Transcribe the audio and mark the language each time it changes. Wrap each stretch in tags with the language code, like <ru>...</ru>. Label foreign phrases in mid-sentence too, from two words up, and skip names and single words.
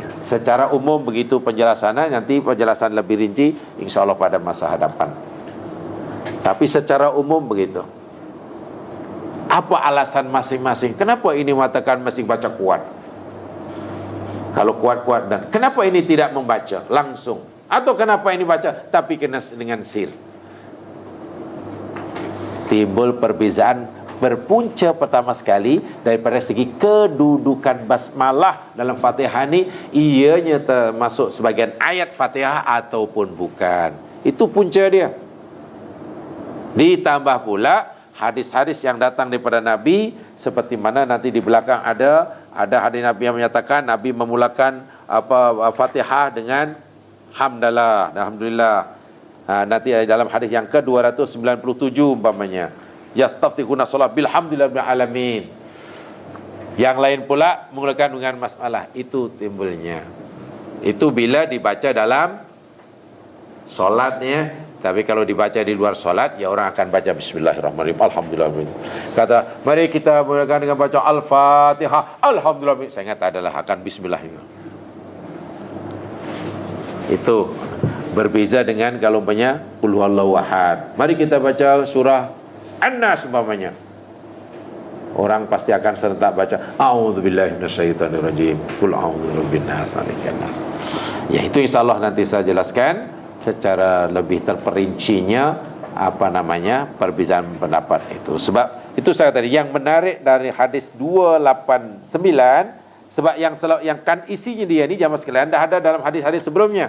<ms>Secara umum begitu penjelasannya. Nanti penjelasan lebih rinci insyaAllah pada masa hadapan. Tapi secara umum begitu. Apa alasan masing-masing? Kenapa ini mengatakan mesti baca kuat? Kalau kuat-kuat, dan kenapa ini tidak membaca langsung? Atau kenapa ini baca tapi kena dengan sir? Timbul perbezaan berpunca pertama sekali daripada segi kedudukan basmalah dalam Fatihah ini, ianya termasuk sebagian ayat Fatihah ataupun bukan. Itu punca dia. Ditambah pula hadis-hadis yang datang daripada Nabi, seperti mana nanti di belakang ada hadis Nabi yang menyatakan Nabi memulakan Fatihah dengan hamdalah dan alhamdulillah. Nanti dalam hadis yang ke-297 umpamanya,</ms> <ar>يستفتحون الصلاة بالحمد لله بالعالمين.</ar> <ms>Yang lain pula memulakan dengan masalah. Itu timbulnya. Itu bila dibaca dalam solatnya. Tapi kalau dibaca di luar solat, ya orang akan baca Bismillahirrahmanirrahim, Alhamdulillah. Kata, mari kita mulakan dengan baca Al-Fatihah, Alhamdulillah. Saya ingat adalah akan Bismillah. Itu berbeza dengan kalau umpamanya</ms> <ar>قل هو الله أحد.</ar> <ms>Mari kita baca surah An-Nas umpamanya. Orang pasti akan serentak baca</ms> <ar>أعوذ بالله من الشيطان الرجيم، قل أعوذ برب الناس، ملك الناس.</ar> <ms>Ya, itu insyaallah nanti saya jelaskan secara lebih terperincinya perbezaan pendapat itu. Sebab itu saya tadi yang menarik dari hadis 289, sebab yang kan isinya dia ni jamaah sekalian dah ada dalam hadis-hadis sebelumnya.</ms>